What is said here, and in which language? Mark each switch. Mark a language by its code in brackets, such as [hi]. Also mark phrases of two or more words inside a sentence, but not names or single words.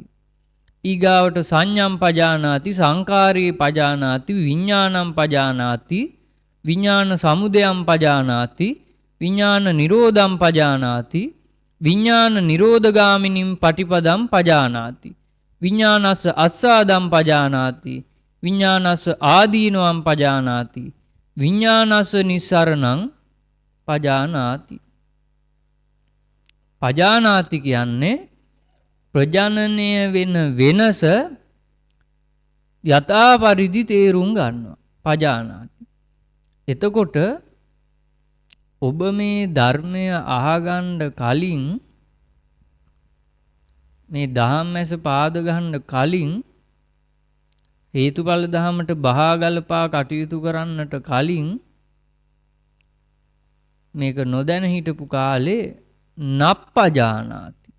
[pi] ඊගාවට සංඥම් පජානාති, සංකාරේ පජානාති, විඥානම් පජානාති, විඥාන සමුදයම් පජානාති, විඥාන නිරෝධම් පජානාති, විඥාන නිරෝධගාමිනින් පටිපදම් පජානාති, විඥානස්ස අස්සාදම් පජානාති, විඥානස්ස ආදීනවම් පජානාති, විඥානස්ස නිස්සරණං පජානාති. [si] පජානාති කියන්නේ ප්‍රජනනය වෙන වෙනස යථා පරිදි තේරුම් ගන්නවා. [pi] පජානාති. [si] එතකොට ඔබ මේ ධර්මය අහගන්න කලින් මේ දහම් ඇස පාද ගන්න කලින් හේතුඵල දහමට බහා ගලපා කටයුතු කරන්නට කලින් මේක නොදැන හිටපු කාලේ නප්පජානාති.